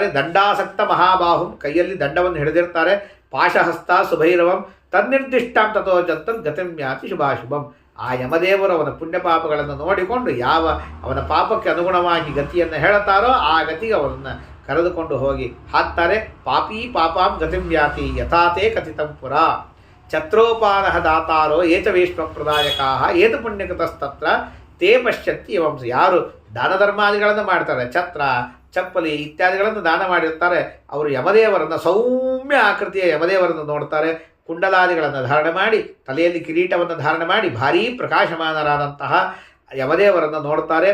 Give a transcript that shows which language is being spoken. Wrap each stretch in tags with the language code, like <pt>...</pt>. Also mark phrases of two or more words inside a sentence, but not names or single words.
<sa>ದಂಡಾಸಕ್ತ ಮಹಾಬಾಹುಂ,</sa> <kn>ಕೈಯಲ್ಲಿ ದಂಡವನ್ನು ಹಿಡಿದಿರ್ತಾರೆ.</kn> <sa>ಪಾಶಹಸ್ತ ಸುಭೈರವಂ ತನ್ನಿರ್ದಿಷ್ಟಾಂ ತಥೋ ಜಂತಂ ಗತಿಮ್ಯಾತಿ ಶುಭಾಶುಭಂ.</sa> <kn>ಆ ಯಮದೇವರು ಅವನ ಪುಣ್ಯ ಪಾಪಗಳನ್ನು ನೋಡಿಕೊಂಡು ಯಾವ ಅವನ ಪಾಪಕ್ಕೆ ಅನುಗುಣವಾಗಿ ಗತಿಯನ್ನು ಹೇಳ್ತಾರೋ ಆ ಗತಿಗೆ ಅವನನ್ನು ಕರೆದುಕೊಂಡು ಹೋಗಿ ಹಾಕ್ತಾರೆ.</kn> <sa>ಪಾಪಿ ಪಾಪಾಂ ಗತಿಮ್ಯಾತಿ ಯಥಾತೇ ಕಥಿತಂ ಪುರ. ಛತ್ರೋಪಾನಃ ದಾತಾರೋ ಏಚ ವೇಶ್ವಪ್ರದಾಯಕಾಃ ಏತ ಪುಣ್ಯಕೃತಸ್ತತ್ರ ತೇ ಪಶ್ಯಂತಿ ವಂಶ.</sa> <kn>ಯಾರು ದಾನ ಧರ್ಮಾದಿಗಳನ್ನು ಮಾಡ್ತಾರೆ, ಛತ್ರ ಚಪ್ಪಲಿ ಇತ್ಯಾದಿಗಳನ್ನು ದಾನ ಮಾಡಿರ್ತಾರೆ, ಅವರು ಯಮದೇವರನ್ನು ಸೌಮ್ಯ ಆಕೃತಿಯ ಯಮದೇವರನ್ನು ನೋಡ್ತಾರೆ. ಕುಂಡಲಾದಿಗಳನ್ನು ಧಾರಣೆ ಮಾಡಿ, ತಲೆಯಲ್ಲಿ ಕಿರೀಟವನ್ನು ಧಾರಣೆ ಮಾಡಿ, ಭಾರೀ ಪ್ರಕಾಶಮಾನರಾದಂತಹ ಯಮದೇವರನ್ನು ನೋಡ್ತಾರೆ.</kn>